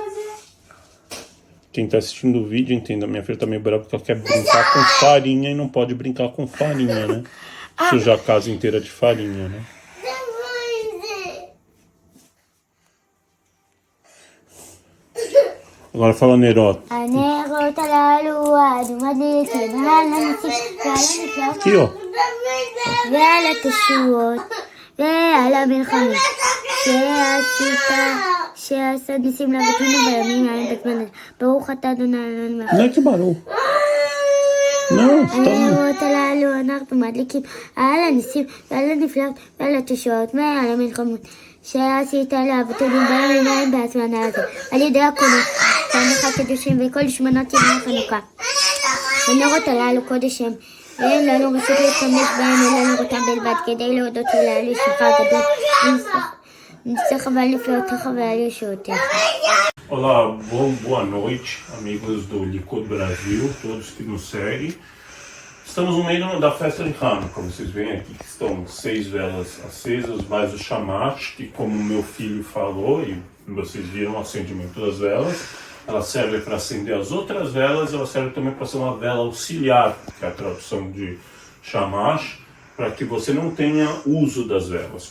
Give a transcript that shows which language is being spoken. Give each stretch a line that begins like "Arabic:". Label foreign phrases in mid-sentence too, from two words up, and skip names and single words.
Portuguese: Quem tá assistindo o vídeo entenda, minha filha tá meio brava porque ela quer brincar com farinha e não pode brincar com farinha, né? Sujar a casa inteira de farinha, né? Agora fala Nerot.
Hebrew: הנרות הללו אנו מדליקים על הניסים ועל הנפלאות
Portuguese: Aqui, ó.
Hebrew: ועל התשועות ועל המלחמות שעשה ניסים לאבותינו בימים ההם בזמן הזה. ברוך אתה אדוני אלוהינו מלך
Portuguese: Não é que barulho. Não, você tá...
Hebrew: הנרות הללו אנחנו מדליקים על הניסים ועל הנפלאות ועל התשועות ועל המלחמות שעשית לאבותינו בימים ההם בזמן הזה. על ידי כהניך הקדושים וכל 8 ימי חנוכה. הנרות הללו קודש הם, ואין לנו רשות להשתמש בהם אלא לראותם בלבד כדי להודות ולהעלות שמך הגדול ניסיך ועל נפלאותיך ועל ישועותיך.
Portuguese: Olá, boa noite, amigos do Likud Brasil, todos que nos seguem. Estamos no meio da festa de Hanukkah, como vocês veem aqui, que estão 6 velas acesas, mais o Shamash, que como meu filho falou, e vocês viram o acendimento das velas, ela serve para acender as outras velas, ela serve também para ser uma vela auxiliar, que é a tradução de Shamash, para que você não tenha uso das velas.